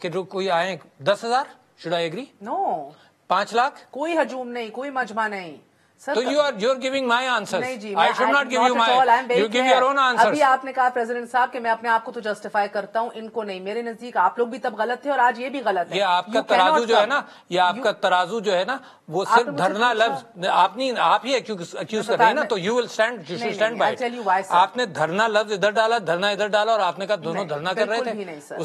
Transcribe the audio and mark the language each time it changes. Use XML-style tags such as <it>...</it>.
<ur>کہ جو کوئی آئے 10,000,</ur> <en>should I agree? No.</en> <ur>5 lakh? کوئی ہجوم نہیں, کوئی مجمع نہیں.</ur> <en>تو you're giving my answers.</en> <ur>نہیں جی,</ur> <en>I should not give you my. You give your own answers.</en> <ur>ابھی آپ نے کہا پریزیڈنٹ صاحب کہ میں اپنے آپ کو تو جسٹیفائی کرتا ہوں, ان کو نہیں. میرے نزدیک آپ لوگ بھی تب غلط تھے اور آج یہ بھی غلط ہے. یہ آپ کا ترازو جو ہے نا, یہ آپ کا ترازو جو ہے نا, وہ صرف دھرنا لفظ آپ ہی ایکیوز کر رہے ہیں نا, تو</ur> <en>you will stand, you should stand by it.</en> <ur>آپ نے دھرنا لفظ ادھر ڈالا, دھرنا ادھر ڈالا, اور آپ نے کہا دونوں دھرنا کر رہے تھے.</ur>